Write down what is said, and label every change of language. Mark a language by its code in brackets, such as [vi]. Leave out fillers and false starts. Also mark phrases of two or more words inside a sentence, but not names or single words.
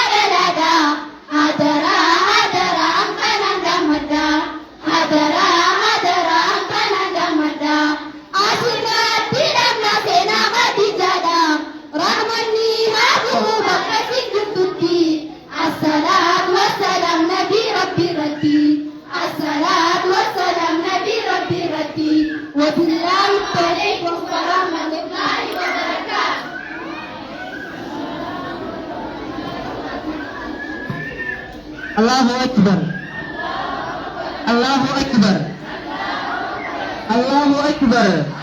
[om] dhalaadha hadaraa hanqanaan gammadda hadaraa hanqanaan gammadda asirratti dhabna seenaa Khadiijaadha rahmanni haa bu'u bakka isin jirtutti [ar] assalaatu wassalaam [om] nabii rabbi irratti [ar] assalaatu wassalaam [om] nabii rabbi irratti [ar] وبالله التوفيق ورحمة الله وبركاته. الله أكبر. الله أكبر. الله أكبر.